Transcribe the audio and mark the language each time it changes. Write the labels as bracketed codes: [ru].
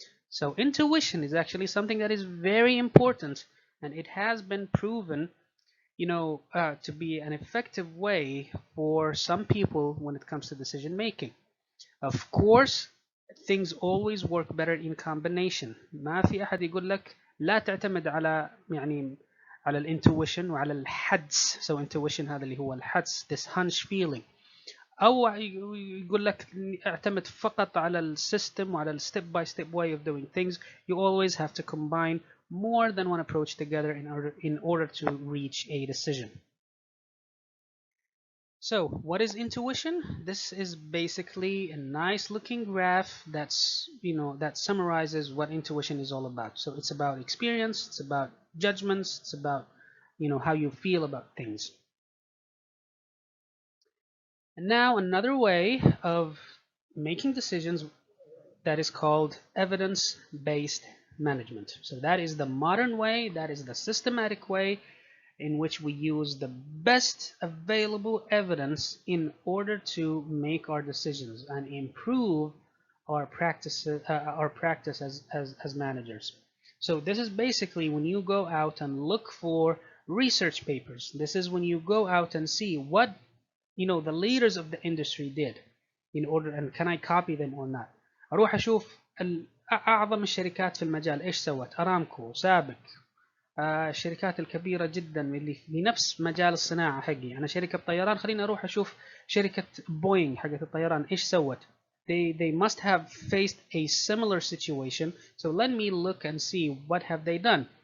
[en] So intuition is actually something that is very important, and it has been proven to be an effective way for some people when it comes to decision making. Of course, things always work better in combination. [ar] ما في أحد يقول لك لا تعتمد على على الانتويشن وعلى الحدس. [en] So intuition [ar] هذا اللي هو الحدس, [en] this hunch feeling. [ar] أو يقول لك اعتمد فقط على السيستم وعلى [en] step by step way of doing things. You always have to combine more than one approach together in order to reach a decision. So what is intuition? This is basically a nice looking graph that summarizes what intuition is all about. So it's about experience, it's about judgments, it's about how you feel about things. And now another way of making decisions that is called evidence-based management. So that is the modern way, that is the systematic way in which we use the best available evidence in order to make our decisions and improve our practice as managers. So this is basically when you go out and look for research papers. This is when you go out and see what the leaders of the industry did in order, and can I copy them or not. [ar] اروح اشوف اعظم الشركات في المجال ايش سوت. ارامكو، سابك، الشركات الكبيرة جدا اللي في نفس مجال الصناعة حقي. أنا شركة طيران، خليني أروح أشوف شركة بوينغ حقت الطيران إيش سوت. [en] They must have faced a similar situation, so let me look and see what have they done.